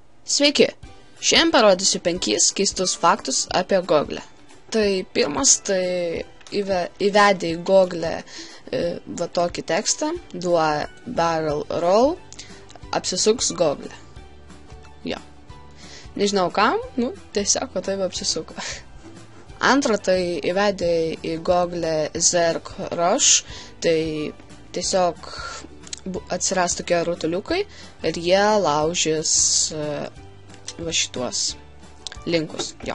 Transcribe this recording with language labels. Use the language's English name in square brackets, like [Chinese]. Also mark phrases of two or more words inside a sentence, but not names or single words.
[Lithuanian] Sveiki! Šiandien parodysiu 5 keistus faktus apie Google. Tai pirmas, tai įvedę į Google va tokį tekstą, [English] do a barrel roll, [Lithuanian] apsisuks Google. Jo. Nežinau kam, tiesiog va taip apsisuko. Antra, tai įvedę į Google Zerk Rush, tai tiesiog atsiras tokie rutuliukai ir jie laužys va šituos linkus, jo.